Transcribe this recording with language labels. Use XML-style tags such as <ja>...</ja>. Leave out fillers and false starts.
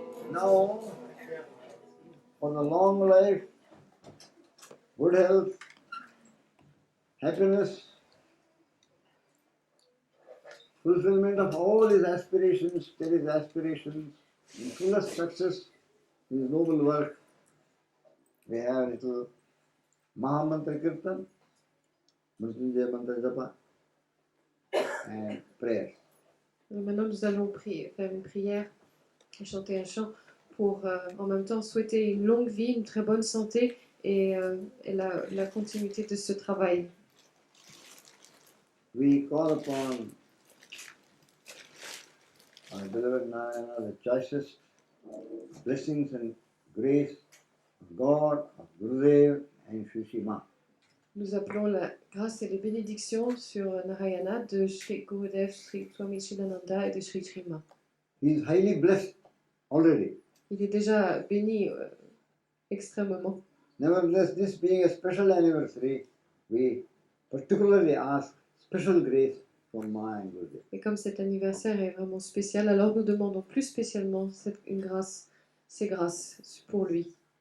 <en>Now, for the long life, good health, happiness, fulfillment of all his aspirations, Terry's aspirations, and fullest success in his noble work. We have a little Mahamantra Kirtan, Mrityunjaya Mantra Japa, and prayer.</en> <fr>Et maintenant, nous allons faire une prière et chanter un chant pour en même temps souhaiter une longue vie, une très bonne santé et la continuité de ce travail.</fr> <en>We call upon our beloved Narayana, the choicest blessings and grace of God, of Gurudev and Shushima.</en> <fr>Nous appelons la grâce et les bénédictions sur Narayana de Sri Gurudev, Sri Swami Chidananda et de Sri Srima.</fr> <en>He is highly blessed already.</en> <fr>Il est déjà béni extrêmement.</fr> <en>Nevertheless, this being a special anniversary, we particularly ask special grace from Ma and Gurudev.</en> <fr>Et comme cet anniversaire est vraiment spécial, alors nous demandons plus spécialement ces grâces pour lui.</fr>